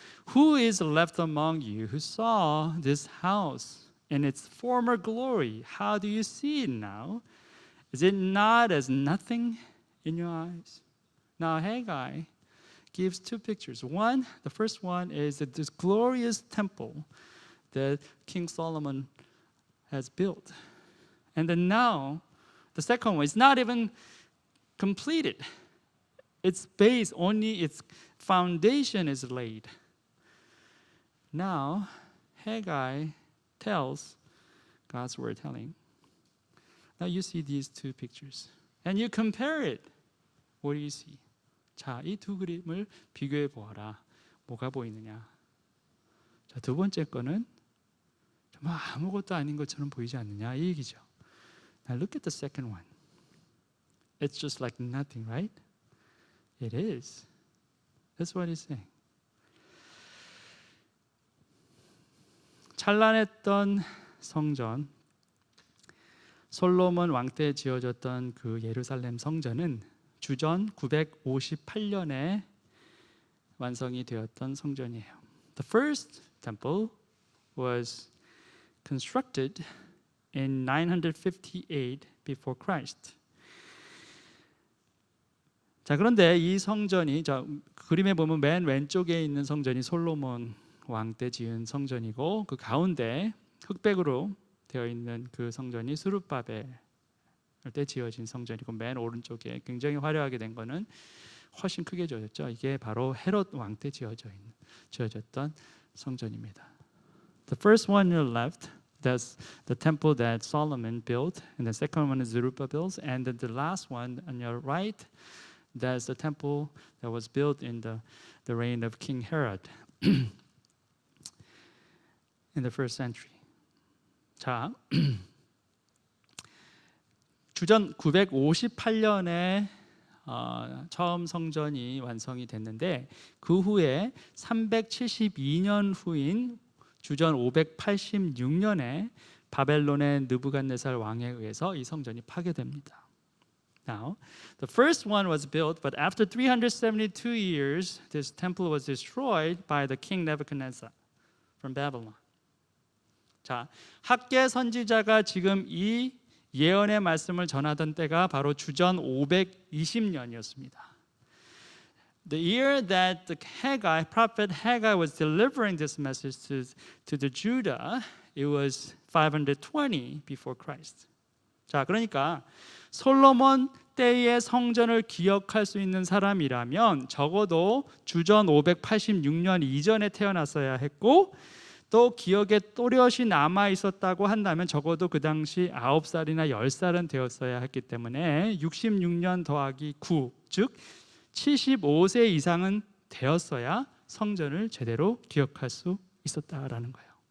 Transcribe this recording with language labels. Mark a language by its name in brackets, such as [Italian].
[English] Who is left among you who saw this house in its former glory? How do you see it now? Is it not as nothing in your eyes? Now Haggai gives two pictures. One, the first one is that this glorious temple that King Solomon has built. And then now, the second one is not even completed. Its base, only its foundation is laid. Now, Haggai tells God's word telling. Now you see these two pictures. And you compare it. What do you see? [Korean] 자, 이 두 그림을 비교해 보아라. 뭐가 보이느냐? 자, 두 번째 거는 정말 아무것도 아닌 것처럼 보이지 않느냐? 이 얘기죠. [English] Now look at the second one. It's just like nothing, right? It is. That's what he's saying. [Korean] 찬란했던 성전, 솔로몬 왕 때 지어졌던 그 예루살렘 성전은 주전 958년에 완성이 되었던 성전이에요. [English] The first temple was constructed in 958 before Christ. [Korean] 자, 그런데 이 성전이 그림에 보면 맨 왼쪽에 있는 성전이 솔로몬 왕 때 지은 성전이고 그 가운데 흑백으로 되어 있는 그 성전이 스룹바벨 때 지어진 성전이고 맨 오른쪽에 굉장히 화려하게 된 거는 훨씬 크게 지어졌죠. 이게 바로 헤롯 왕 때 지어졌던 성전입니다. [English] The first one on the left, that's the temple that Solomon built, and the second one is Zerubbabel's, and then the last one on your right, that's the temple that was built in the reign of King Herod in the first century. [Korean] 자, 주전 958년에 처음 성전이 완성이 됐는데 그 후에 372년 후인 주전 586년에 바벨론의 느부갓네살 왕에 의해서 이 성전이 파괴됩니다. [English] Now, the first one was built, but after 372 years, this temple was destroyed by the king Nebuchadnezzar from Babylon. [Korean] 자, 학계 선지자가 지금 이 예언의 말씀을 전하던 때가 바로 주전 520년이었습니다. [English] The year that the prophet Haggai was delivering this message to the Judah, it was 520 before Christ. [Korean] 자, 그러니까 솔로몬 때의 성전을 기억할 수 있는 사람이라면 적어도 주전 586년 이전에 태어났어야 했고 또 기억에 또렷이 남아 있었다고 한다면 적어도 그 당시 9살이나 10살은 되었어야 했기 때문에 66년 더하기 9, 즉 75세 이상은 되었어야 성전을 제대로 기억할 수 있었다라는 거예요.